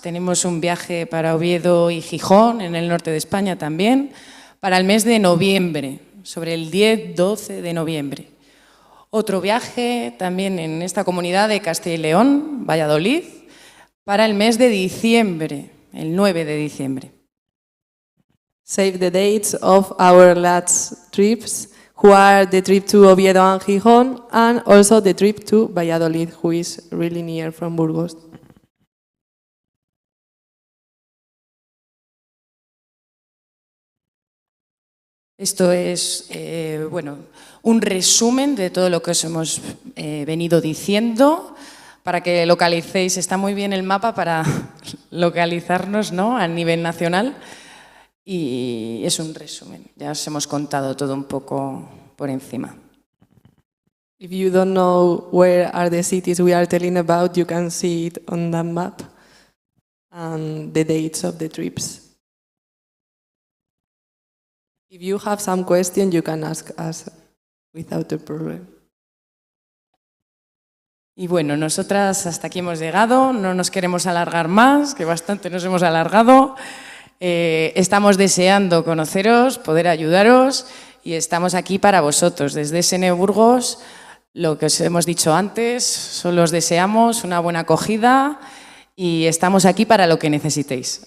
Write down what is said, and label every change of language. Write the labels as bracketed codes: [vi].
[es] Tenemos un viaje para Oviedo y Gijón, en el norte de España también, para el mes de noviembre, sobre el 10-12 de noviembre. Otro viaje también en esta comunidad de Castilla y León, Valladolid, para el mes de diciembre, el 9 de diciembre. [en] Save the dates of our last trips, who are the trip to Oviedo and Gijón, and also the trip to Valladolid, who is really near from Burgos. [es] Esto es, bueno, un resumen de todo lo que os hemos venido diciendo para que localicéis. Está muy bien el mapa para localizarnos, ¿no?, a nivel nacional, y es un resumen. Ya os hemos contado todo un poco por encima. [en] If you don't know where are the cities we are telling about, you can see it on that map and the dates of the trips. If you have some question, you can ask us without a problem. [es] Y bueno, nosotras hasta aquí hemos llegado, no nos queremos alargar más, que bastante nos hemos alargado. Estamos deseando conoceros, poder ayudaros, y estamos aquí para vosotros. Desde SN Burgos, lo que os hemos dicho antes, solo os deseamos una buena acogida y estamos aquí para lo que necesitéis.